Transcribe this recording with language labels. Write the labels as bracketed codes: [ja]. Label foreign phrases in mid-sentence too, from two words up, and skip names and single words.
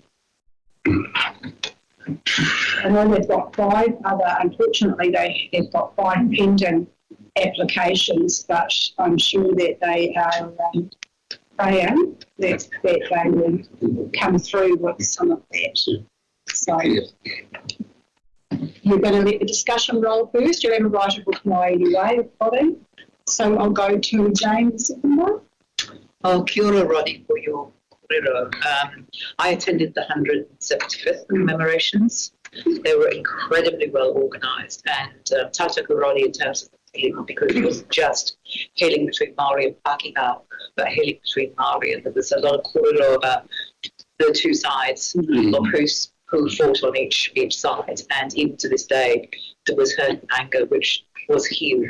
[en] I know they've got 5 other, unfortunately, they've got 5 pending applications, but I'm sure that they are praying that they will come through with some of that. So you're going to let the discussion roll first. You'll have a right of reply anyway, Roddy. So I'll go to James. [mi] Oh, kia ora, [en] Roddy, for your kōrero. I attended the 175th commemorations. They were incredibly well organised, and tautoko Roddy in terms of healing, because it was just healing between Māori and Pākehā, but healing between Māori, and there was a lot of kōrero about the two sides of who fought on each side, and even to this day there was hurt and anger which was healed.